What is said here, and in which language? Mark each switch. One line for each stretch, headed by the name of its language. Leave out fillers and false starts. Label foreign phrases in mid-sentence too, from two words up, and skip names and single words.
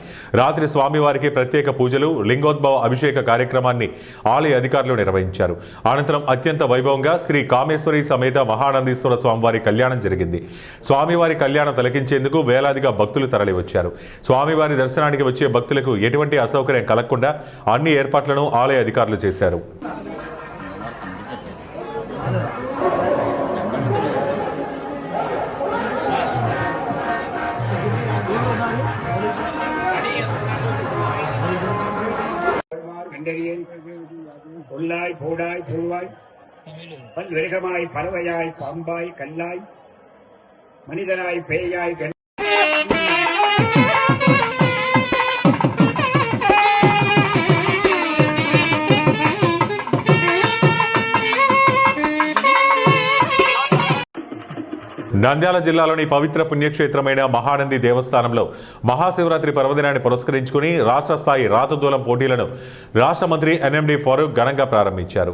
Telugu: రాత్రి స్వామివారికి ప్రత్యేక పూజలు, లింగోద్భవ అభిషేక కార్యక్రమాన్ని ఆలయ అధికారులు నిర్వహించారు. అనంతరం అత్యంత వైభవంగా శ్రీ కామేశ్వరి సమేత మహానందీశ్వర స్వామివారి కళ్యాణం జరిగింది. స్వామివారి కళ్యాణం తిలకించేందుకు వేలాదిగా భక్తులు తరలివచ్చారు. స్వామివారి దర్శనానికి వచ్చే భక్తులకు ఎటువంటి అసౌకర్యం కలగకుండా అన్ని ఏర్పాట్లను ఆలయ అధికారులు చేశారు.
Tamil: பொல்லாய் போடாய் பூவாய் பல்விருகமாய் பறவையாய் பாம்பாய் கல்லாய் மனிதனாய் பேயாய்
Telugu: నంద్యాల జిల్లాలోని పవిత్ర పుణ్యక్షేత్రమైన మహానంది దేవస్థానంలో మహాశివరాత్రి పర్వదినాన్ని పురస్కరించుకుని రాష్ట్ర స్థాయి రాతదూలం పోటీలను రాష్ట్ర మంత్రి ఎన్ఎండి ఫరూక్ ఘనంగా ప్రారంభించారు.